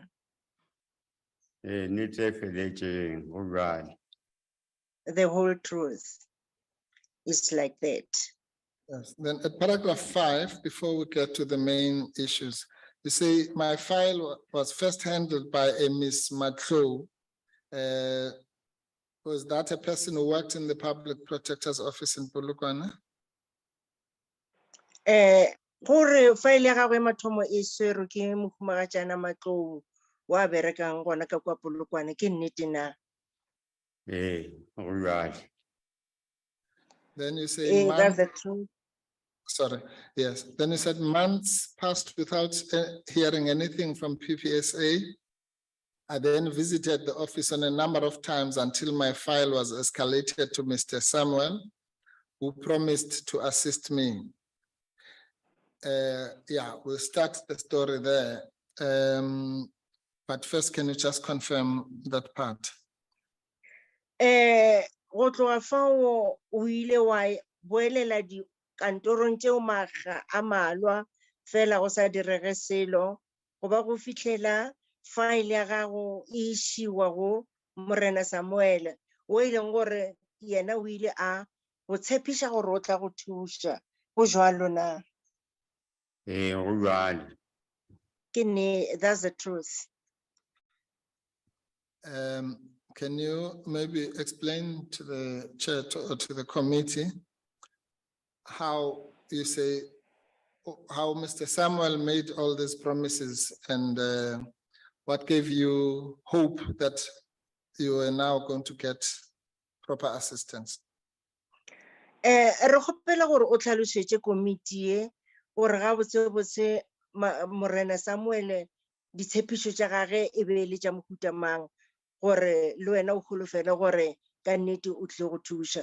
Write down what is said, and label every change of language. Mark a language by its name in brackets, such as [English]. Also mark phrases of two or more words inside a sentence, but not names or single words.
[Northern Sotho] Nnete e feletseng go jwale. [English] The whole truth is like that. Yes. Then at paragraph 5, before we get to the main issues, you say my file was first handled by a Miss Matlo. Was that a person who worked in the public protector's office in Polokwane? [Northern Sotho] Gore file ya gagwe mathomo e swere ke mohumagatšana Matlou wa berekang gona ka kwa Polokwane ke nnete na. Go jwale. [English] Then you say That's the truth. sorry, yes. Then you said months passed without hearing anything from PPSA. I then visited the office on a number of times until my file was escalated to Mr. Samuel, who promised to assist me. Yeah, we'll start the story there. But first, can you just confirm that part? [Northern Sotho] Go tloga fao o ile wa boelela dikantorong tšeo maga a malwa fela go sa direge selo go ba go fitlhela file ya gago e išiwa go Morena Samuel o e leng gore yena o ile a go tshepiša gore o tla go thuša go jwalo na. Go jwale. [English] That's the truth. Can you maybe explain to the chair or to the committee how you say, how Mr. Samuel made all these promises and what gave you hope that you are now going to get proper assistance? [Northern Sotho] Re kgopela gore o tlhalošetše komiti e gore ga botse Morena Samuel ditshepišo tša gage e be le tša mohuta mang gore le wena o holofele gore ka nnete o tle go thuša.